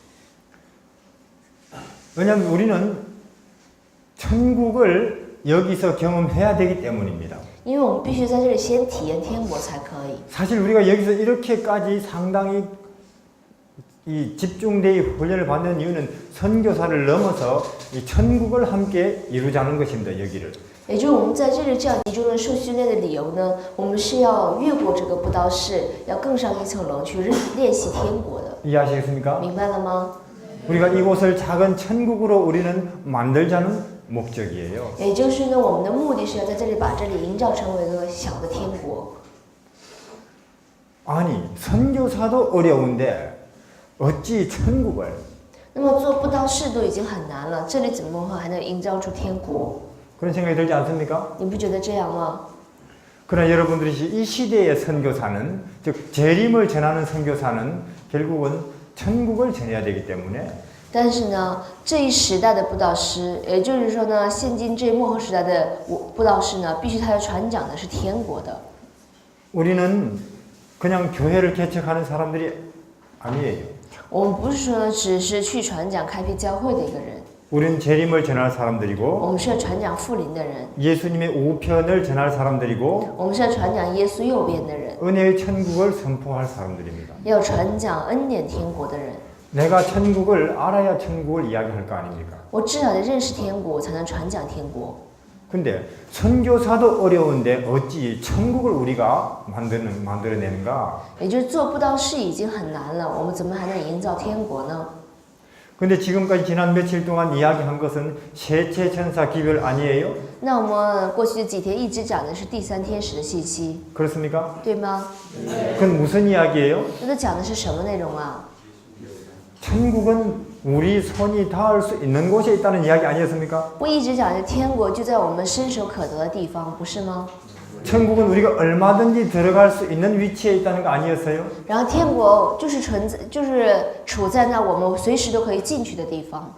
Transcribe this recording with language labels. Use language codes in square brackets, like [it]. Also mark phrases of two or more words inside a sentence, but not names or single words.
[ko] 왜냐하면 우리는 천국을 여기서 경험해야 되기 때문입니다. [zh] 因为我们必须在这里先体验天国才可以。 [ko] 사실 우리가 여기서 이렇게까지 상당히 이 집중되이 훈련을 받는 이유는 선교사를 넘어서 이 천국을 함께 이루자는 것입니다. 여기를. [zh] 也就是我们在这里这样集中的受训练的理由呢，我们是要越过这个布道士，要更上一层楼去练习天国的。 [ko] 이해하시겠습니까? [zh] 明白了吗？ [ko] 우리가 이곳을 작은 천국으로 우리는 만들자는 목적이에요. [zh] 也就是呢，我们的目的是要在这里把这里营造成为一个小的天国。 [ko] 아니 선교사도 어려운데 어찌 천국을? [zh] 那么做布道士都已经很难了，这里怎么会还能营造出天国？ [ko] 그런 생각이 들지 않습니까? [zh] 你不觉得这样吗？ [ko] 그러나 여러분들이 이 시대의 선교사는 즉 재림을 전하는 선교사는 결국은 천국을 전해야 되기 때문에 [zh] 但是呢，这一时代的布道师，也就是说呢，现今这幕后时代的布道师呢，必须他要传讲的是天国的。 [ko] 우리는 그냥 교회를 개척하는 사람들이 아니에요. [zh] 我们不是说只是去传讲开辟教会的一个人， [ko] 우리는 재림을 전할 [zh] 我 [ko] 사람들이고 [zh] 们是要传讲复临的人， [ko] 예수님의 우편을 전할 사람들이고 [zh] 我们是要传讲耶稣右边的人， [ko] 은혜의 천국을 선포할 사람들입니다. [zh] 要传讲恩典天国的人。 [ko] 내가 천국을 알아야 천국을 이야기할 거 아닙니까? [zh] 我至少得认识天国，才能传讲天国。 [ko] 근데 선교사도 어려운데 어찌 천국을 우리가 만들어내는가? [zh] 也就是做布道士已经很难了，我们怎么还能营造天国呢？ [ko] 근데 지금까지 지난 며칠 동안 이야기한 것은 셋째 천사 기별 아니에요? [zh] 那我们过去的几天一直讲的是第三天使的信息， [ko] 그렇습니까? [zh] 对吗？ [ko] 그건 무슨 이야기예요? [zh] 那都讲的是什么内容啊？ [ko] 천국은 우리 손이 닿을 수 있는 곳에 있다는 이야기 아니었습니까? [zh] 不一直讲的天国就在我们伸手可得的地方，不是吗？ [ko] 천국은 우리가 얼마든지 들어갈 수 있는 위치에 있다는 거 아니었어요? [zh] 然后天国就是处在那我们随时都可以进去的地方，